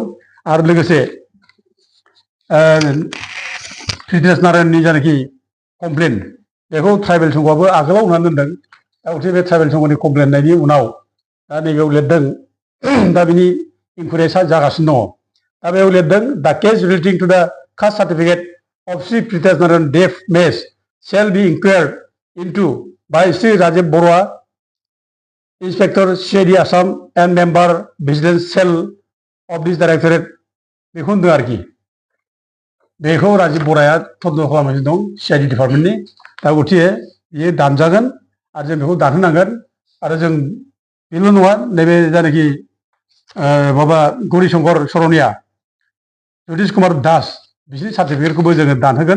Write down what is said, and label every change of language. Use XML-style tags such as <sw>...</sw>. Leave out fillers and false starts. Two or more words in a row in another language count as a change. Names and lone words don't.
<brx>आरो लोगोसे प्रिथिराज नारायणनि जायनाखि कमप्लेन बेखौ ट्राइबेल संघआबो आगोलाव होनानै दोनदों। दा गथिखे बे ट्राइबेल संघनि कमप्लेन होनायनि उनाव दा नैबेयाव लिरदों दा बिनि इनकुवेरिया जागासिनो दङ। दा बेयाव लिरदों</brx> <en>the case relating to the caste certificate of Sri Prithviraj Narayan Dev Mess shall be inquired into by Sri Rajiv Borua, Inspector CID Assam and Member Vigilance Cell of this Directorate।</en> <brx>बेखौ होनदों आरोखि बेखौ राजिब बराया तदन्त खालामगासिनो दं CID डिपार्टमेन्टनि। दा गथिखे बियो दानजागोन आरो जों बेखौ दानहोनांगोन। आरो जों बेल' नङा नैबे जायनाखि माबा गौरीशंकर सरनिया जतिश कुमार दास बिसोरनि सार्टिफिकेटखौबो जोङो दानहोगोन।</brx>